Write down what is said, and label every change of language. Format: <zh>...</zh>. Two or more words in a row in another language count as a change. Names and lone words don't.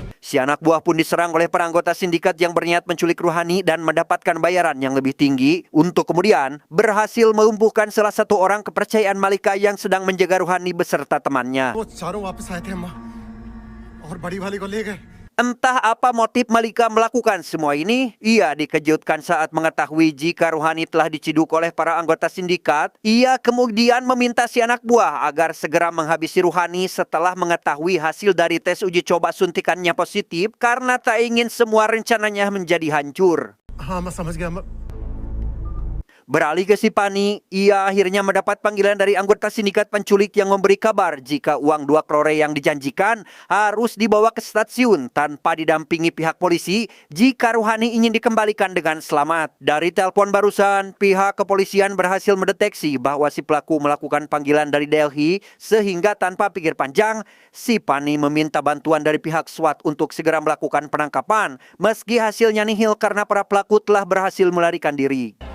<id>Si anak buah pun diserang oleh para anggota sindikat yang berniat menculik Ruhani dan mendapatkan bayaran yang lebih tinggi untuk kemudian berhasil melumpuhkan salah satu orang kepercayaan Malika yang sedang menjaga Ruhani beserta temannya.</id> <hi>वो चारों वापस आए थे अम्मा और बड़ी वाली को ले गए।</hi> <id>Entah apa motif Malika melakukan semua ini, ia dikejutkan saat mengetahui jika Ruhani telah diciduk oleh para anggota sindikat. Ia kemudian meminta si anak buah agar segera menghabisi Ruhani setelah mengetahui hasil dari tes uji coba suntikannya positif karena tak ingin semua rencananya menjadi hancur.</id> <hi>हाँ मैं समझ गया अम्मा।</hi> <id>Beralih ke Sipani, ia akhirnya mendapat panggilan dari anggota sindikat penculik yang memberi kabar jika uang 2 crore yang dijanjikan harus dibawa ke stasiun tanpa didampingi pihak polisi jika Ruhani ingin dikembalikan dengan selamat. Dari telepon barusan, pihak kepolisian berhasil mendeteksi bahwa si pelaku melakukan panggilan dari Delhi sehingga tanpa pikir panjang, Sipani meminta bantuan dari pihak SWAT untuk segera melakukan penangkapan meski hasilnya nihil karena para pelaku telah berhasil melarikan diri.</id>